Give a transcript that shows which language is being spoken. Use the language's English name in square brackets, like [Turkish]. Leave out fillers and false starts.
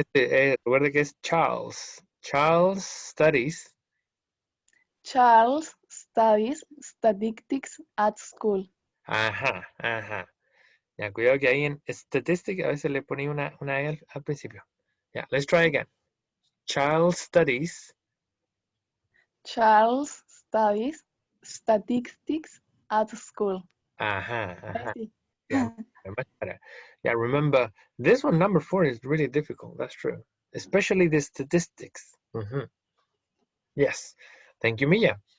[Spanish] Recuerde que es Charles. [English] Charles studies. Charles studies statistics at school. Ajá. [Spanish] Ya, cuidado que ahí en statistics a veces le ponía una E al principio. [English] Yeah, let's try again. Charles studies. Charles studies statistics at school. Ajá. [Spanish] Sí. [English] Yeah, much better. Yeah, remember, this one, number 4, is really difficult. That's true. Especially the statistics. Yes. Thank you, Mia.